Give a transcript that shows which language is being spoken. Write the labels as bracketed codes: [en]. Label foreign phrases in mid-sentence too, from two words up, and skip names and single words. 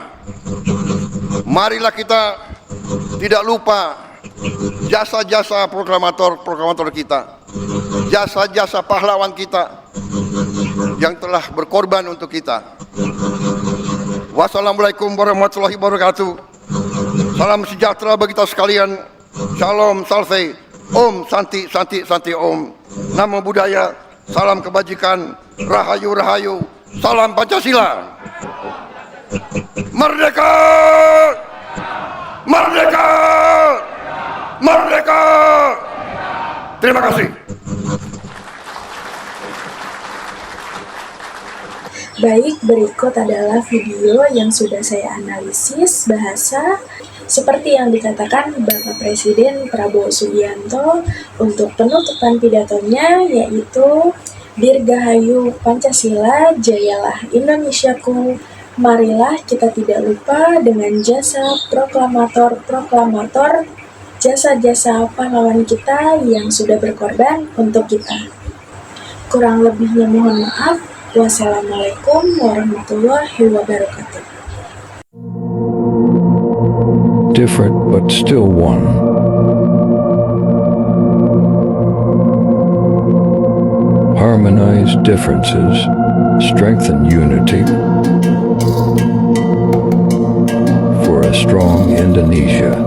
[id] Marilah kita tidak lupa jasa-jasa proklamator kita, jasa-jasa pahlawan kita yang telah berkorban untuk kita. [ar] والسلام عليكم ورحمة الله وبركاته. [id] Salam sejahtera bagi kita sekalian. Shalom, salve, Om, Santi, Santi, Santi, Om. Namo Buddhaya, salam kebajikan, Rahayu, Rahayu, salam Pancasila. Merdeka! Merdeka! Merdeka! Terima kasih. Baik, berikut adalah video yang sudah saya analisis bahasa seperti yang dikatakan Bapak Presiden Prabowo Subianto untuk penutupan pidatonya, yaitu Dirgahayu Pancasila, jayalah Indonesiaku. Marilah kita tidak lupa dengan jasa proklamator-proklamator, jasa-jasa pahlawan kita yang sudah berkorban untuk kita. Kurang lebihnya mohon maaf. [ar] والسلام عليكم ورحمة الله وبركاته. [en] Different but still one. Harmonize differences, strengthen unity for a strong Indonesia.